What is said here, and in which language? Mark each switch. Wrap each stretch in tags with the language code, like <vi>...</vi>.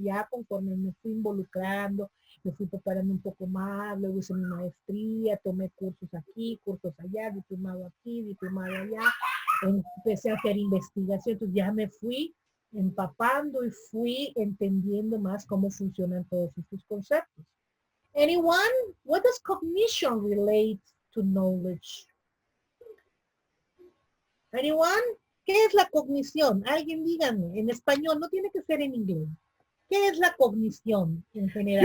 <es>Ya conforme me fui involucrando, me fui preparando un poco más, luego hice mi maestría, tomé cursos aquí, cursos allá, diplomado aquí, diplomado allá, empecé a hacer investigación, entonces ya me fui empapando y fui entendiendo más cómo funcionan todos estos conceptos.</es> <en>Anyone? What does cognition relate to knowledge?</en> <es>Anyone? ¿Qué es la cognición? Alguien díganme, en español, no tiene que ser en inglés. ¿Qué es la cognición en general?</es>